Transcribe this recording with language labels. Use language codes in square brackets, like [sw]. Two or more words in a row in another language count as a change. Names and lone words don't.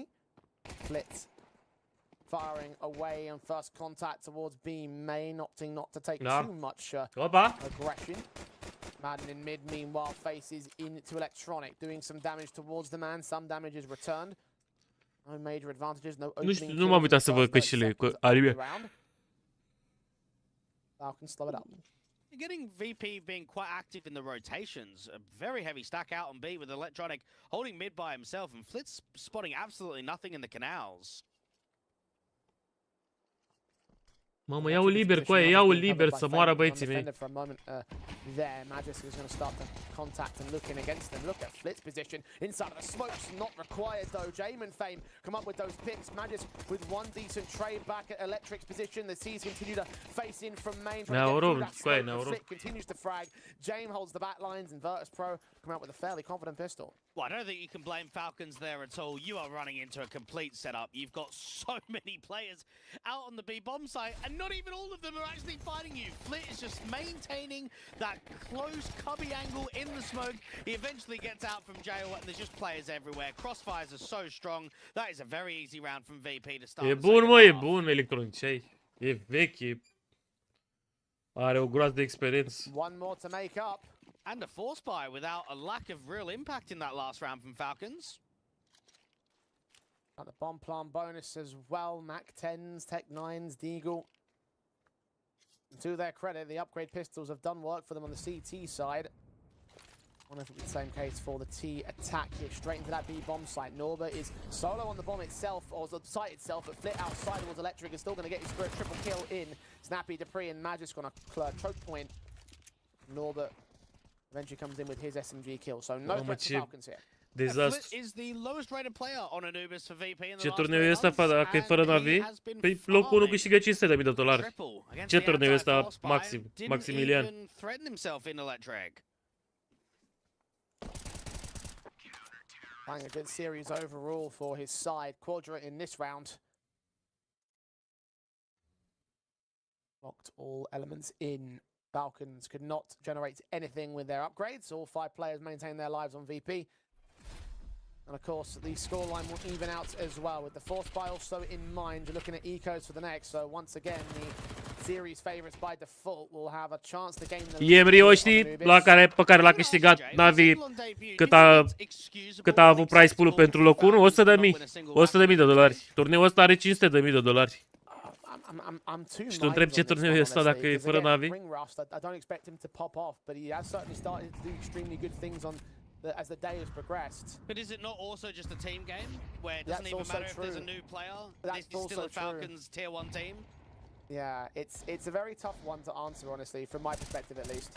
[en] Blitz firing away on first contact towards B main, opting not to take too much aggression. Madden in mid, meanwhile, faces into Electronic, doing some damage towards the man. Some damage is returned. No major advantages, no opening. [ro] Nu m-am uitat să văd căștile cu Arabia. [en] Falcons slow it up. You're getting VP being quite active in the rotations. A very heavy stack out on B with Electronic holding mid by himself, and Flitz spotting absolutely nothing in the canals. [ro] Mamă, iau liber cu aia, iau liber să moară băieții mei. [en] There, Magis is going to start to contact and looking against them. Look at Flit's position inside of the smokes, not required though. Jame and Fame come up with those picks. Magis with one decent trade back at Electric's position. The C's continue to face in from main. Flit continues to frag. Jame holds the back lines and Virtus Pro come out with a fairly confident pistol. Well, I don't think you can blame Falcons there at all. You are running into a complete setup. You've got so many players out on the B bomb site, and not even all of them are actually fighting you. Flit is just maintaining that close cubby angle in the smoke. He eventually gets out from jail, and there's just players everywhere. Crossfires are so strong. That is a very easy round from VP to start. [ro] E bun, mă, e bun Electronic. Ce-ai? E vechi, are o groază de experiență. [en] One more to make up. And a force buy without a lack of real impact in that last round from Falcons. Got the bomb plant bonus as well. Mac 10s, Tech 9s, Deagle. And to their credit, the upgrade pistols have done work for them on the CT side. I wonder if it'll be the same case for the T attack here. Straight into that B bomb site. Norbert is solo on the bomb itself, or the site itself, but Flit outside towards Electric is still going to get his triple kill in. Snappy, Dupree, and Magis going to choke point. Norbert eventually comes in with his SMG kill, so no threat to Falcons here. [ro] Dezastru. [en] Is the lowest rated player on Anubis for VP in the [ro] Ce [en] last [ro] turneu e ăsta, dacă e fără navi? Păi locul 1 câștigă $500.000. Ce turneu e ăsta, Maximilian? [en] Playing a good series overall for his side. Quadra in this round. Locked all elements in. Falcons could not generate anything with their upgrades. All 5 players maintain their lives on VP. And of course, the scoreline will even out as well, with the force buy also in mind. You're looking at ecos for the next. So once again, the series favorites by default will have a chance to gain the [ro] Iemri, știi, pe care l-a câștigat Navi, cât a avut [en] price pool- [ro] ul pentru locul 1? $100.000. Turneul ăsta are $500.000. Și tu întrebi ce turneu e ăsta dacă e fără navi? [en] I don't expect him to pop off, but he has certainly started to do extremely good things on as the day has progressed. But is it not also just a team game where it doesn't even matter if there's a new player? This is still a Falcons tier 1 team. Yeah, it's a very tough one to answer, honestly, from my perspective at least.